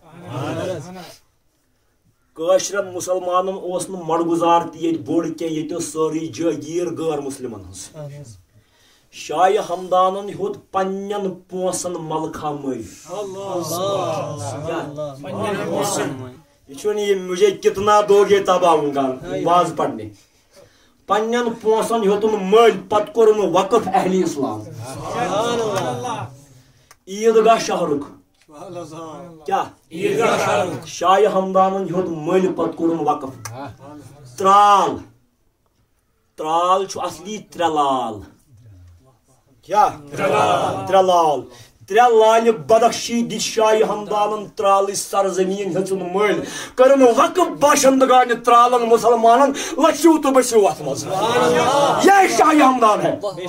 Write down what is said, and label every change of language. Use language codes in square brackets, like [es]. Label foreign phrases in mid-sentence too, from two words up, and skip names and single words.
[ks] کٲشرٮ۪ن مُسلمانن اوس نہٕ مڈگُزار تہِ ییٚتہِ بوٚڑ کینٛہہ ییٚتہِ ٲس سٲرٕے جٲگیٖر غٲر مُسلمن ہٕنٛز شاہ ہمدانن ہیوٚت پننٮ۪ن پونٛسن ملکھا مٔلۍ یہ چھُنہٕ [ur] یہِ مجھے کتنا دو گے تب آؤں [ks] واز پرنہِ پننٮ۪ن پونٛسن ہیوٚتُن مٔلۍ پتہٕ کوٚرُن وقف اہلِ اسلام عیٖدگاہ شہرُک کیا شاہ ہمدانن ہیوٚت مٔلۍ پتہٕ کوٚرُن وقف ترال ترال چھُ اصلی ترٛےٚ کیا ترٛےٚ لال ترٛےٚ لالہِ بدخشی دِژ شاہ ہمدانن ترالٕچ سرزمیٖن ہیٚژٕن مٔلۍ کٔرٕن وقف باشندگانہِ ترالن مُسلمانن لٔچھِو تہٕ بٔسِو اتھ منٛز [ur] یہ شاہ ہمدان ہے